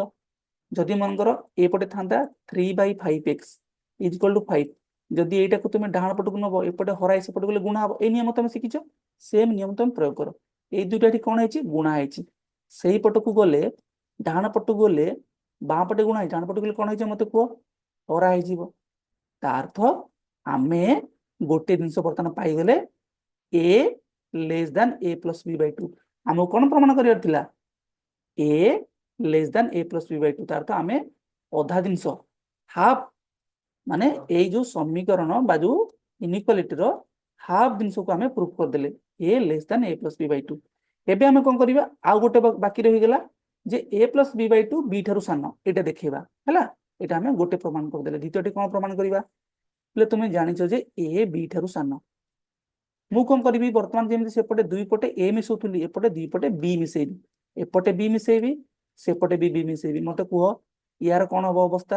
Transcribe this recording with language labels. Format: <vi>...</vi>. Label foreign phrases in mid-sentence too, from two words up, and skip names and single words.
<or>ଯଦି ମନେକର ଏପଟେ ଥାନ୍ତା 3/5x = 5, ଯଦି ଏଇଟାକୁ ତୁମେ ଡାହାଣ ପଟକୁ ନବ, ଏପଟେ ହରାଇ ସେପଟେ ଗଲେ ଗୁଣା ହବ। ଏଇ ନିୟମ ତମେ ଶିଖିଛ, ସେମ ନିୟମ ତମେ ପ୍ରୟୋଗ କର। ଏଇ ଦୁଇଟା ଏଠି କଣ ହେଇଛି? ଗୁଣା ହେଇଛି। ସେଇ ପଟକୁ ଗଲେ, ଡାହାଣ ପଟକୁ ଗଲେ ବାଁ ପଟେ ଗୁଣା ହେଇଛି, ଡାହାଣ ପଟକୁ ଗଲେ କଣ ହେଇଛି ମତେ କୁହ? ହରା ହେଇଯିବ। ତା ଅର୍ଥ ଆମେ ଗୋଟେ ଜିନିଷ ବର୍ତ୍ତମାନ ପାଇଗଲେ,</or> <en>a less than a plus b by 2।</en> <or>ଆମକୁ କଣ ପ୍ରମାଣ କରିବାର ଥିଲା?</or> <en>a less than a plus b by 2।</en> <or>ତାର ତ ଆମେ ଅଧା ଜିନିଷ, ହାଫ, ମାନେ ଏଇ ଯୋଉ ସମୀକରଣ ବା ଯୋଉ ଇନିକ୍ୱାଲିଟିର ହାଫ ଜିନିଷକୁ ଆମେ ପ୍ରୁଫ କରିଦେଲେ,</or> <en>a less than a plus b by 2।</en> <or>ଏବେ ଆମେ କଣ କରିବା? ଆଉ ଗୋଟେ ବାକି ରହିଗଲା ଯେ</or> <en>a plus b by 2</en> <or>b ଠାରୁ ସାନ, ଏଇଟା ଦେଖେଇବା ହେଲା। ଏଇଟା ଆମେ ଗୋଟେ ପ୍ରମାଣ କରିଦେଲେ। ଦ୍ୱିତୀୟଟି କଣ ପ୍ରମାଣ କରିବା? ହେଲେ ତୁମେ ଜାଣିଛ ଯେ a b ଠାରୁ ସାନ। ମୁଁ କଣ କରିବି? ବର୍ତ୍ତମାନ ଯେମିତି ସେପଟେ ଦୁଇ ପଟେ a ମିଶଉଥିଲି, ଏପଟେ ଦୁଇ ପଟେ b ମିଶେଇବି। ଏପଟେ b ମିଶେଇବି, ସେପଟେ b ମିଶେଇବି। ମତେ କୁହ ୟାର କଣ ହବ ଅବସ୍ଥା?</or>